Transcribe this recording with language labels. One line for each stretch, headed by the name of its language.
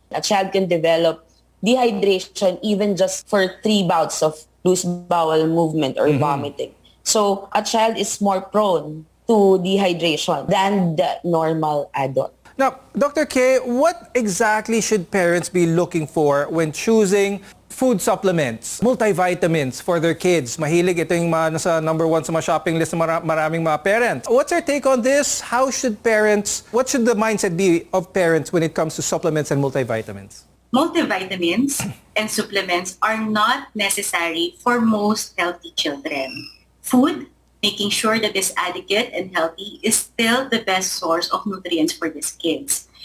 English: A child can develop dehydration even just for 3 bouts of loose bowel movement or vomiting. So, a child is more prone to dehydration than the normal adult. Now, Dr. K, what exactly should parents be looking for when choosing food supplements, multivitamins for their kids?
Filipino: Mahilig, ito yung nasa number 1 sa mga shopping list ng maraming mga parents.
English: What's your take on this? What should the mindset be of parents when it comes to supplements and multivitamins? Multivitamins and supplements are not necessary for most healthy children. Food, making sure that it's adequate and healthy, is still the best source of nutrients for these kids.